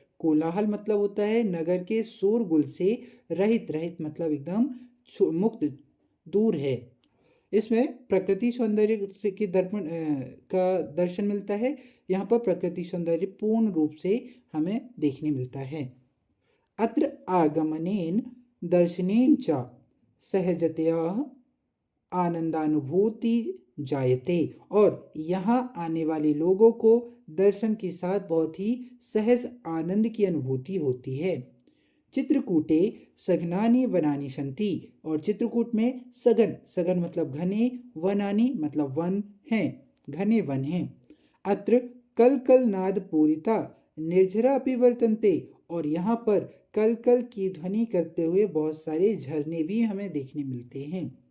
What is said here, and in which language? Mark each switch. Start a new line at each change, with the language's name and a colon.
Hindi: कोलाहल मतलब होता है नगर के शोरगुल से रहित। रहित मतलब एकदम मुक्त, दूर है। इसमें प्रकृति सौंदर्य के दर्पण का दर्शन मिलता है। यहाँ पर प्रकृति सौंदर्य पूर्ण रूप से हमें देखने मिलता है।
Sanskrit: अत्र आगमनेन दर्शनेन च सहजतया आनंदानुभूति जायते।
Hindi: और यहाँ आने वाले लोगों को दर्शन के साथ बहुत ही सहज आनंद की अनुभूति होती है।
Sanskrit: चित्रकूटे सघनानि वनानि सन्ति।
Hindi: और चित्रकूट में सघन, सघन मतलब घने, वनानि मतलब वन हैं, घने वन हैं।
Sanskrit: अत्र कल कल नाद पूरिता निर्झरा अपि वर्तन्ते।
Hindi: और यहाँ पर कल कल की ध्वनि करते हुए बहुत सारे झरने भी हमें देखने मिलते हैं।